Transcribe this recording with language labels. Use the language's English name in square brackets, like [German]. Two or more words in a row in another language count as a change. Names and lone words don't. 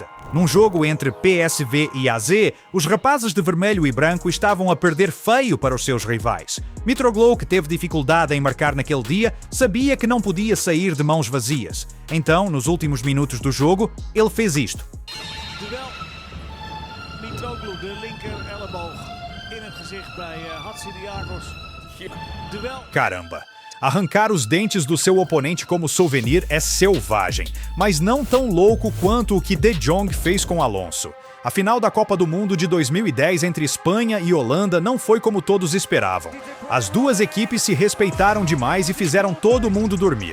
[Portuguese] Num jogo entre PSV e AZ, os rapazes de vermelho e branco estavam a perder feio para os seus rivais. Mitroglou, que teve dificuldade em marcar naquele dia, sabia que não podia sair de mãos vazias. Então, nos últimos minutos do jogo, ele fez isto. Mitroglou, [Dutch] de linker elleboog in het gezicht bij Hatzidiakos. [Portuguese] Caramba! Arrancar os dentes do seu oponente como souvenir é selvagem, mas não tão louco quanto o que De Jong fez com Alonso. A final da Copa do Mundo de 2010 entre Espanha e Holanda não foi como todos esperavam. As duas equipes se respeitaram demais e fizeram todo mundo dormir.